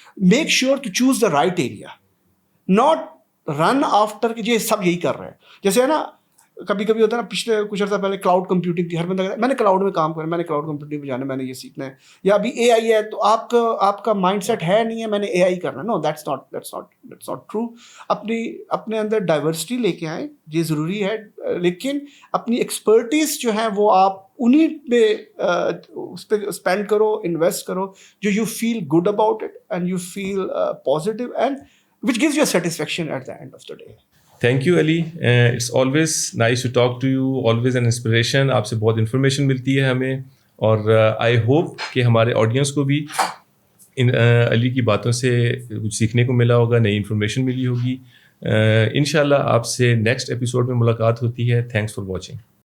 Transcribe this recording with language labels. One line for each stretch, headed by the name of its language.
English: Make sure to choose the right area, not run after
Urdu: کہ یہ سب یہی کر رہے ہیں. جیسے ہے نا کبھی کبھی ہوتا ہے نا, پچھلے کچھ عرصہ پہلے کلاؤڈ کمپیوٹنگ تھی, ہر بندہ کہتا ہے میں نے کلاؤڈ میں کام کرنا, میں نے کلاؤڈ کمپیوٹنگ پہ جانا, میں نے یہ سیکھنا ہے. یا ابھی AI ہے تو آپ کا مائنڈ سیٹ ہے نہیں ہے میں نے AI کرنا.
English: No, that's not true.
Urdu: اپنے اندر ڈائیورسٹی لے کے آئیں, یہ ضروری ہے, لیکن اپنی ایکسپرٹیز جو ہیں وہ آپ انہیں پہ اس پہ اسپینڈ کرو, انویسٹ کرو جو
English: You feel good about it and you feel positive and which gives you a satisfaction at the end of the day. Thank you, Ali. It's always nice to talk to you, always an inspiration.
Urdu: آپ سے بہت information ملتی ہے ہمیں, اور
English: I hope
Urdu: کہ ہمارے audience کو بھی علی کی باتوں سے کچھ سیکھنے کو ملا ہوگا, نئی انفارمیشن ملی ہوگی. انشاءاللہ آپ سے نیکسٹ ایپیسوڈ میں ملاقات ہوتی ہے.
English: Thanks for watching.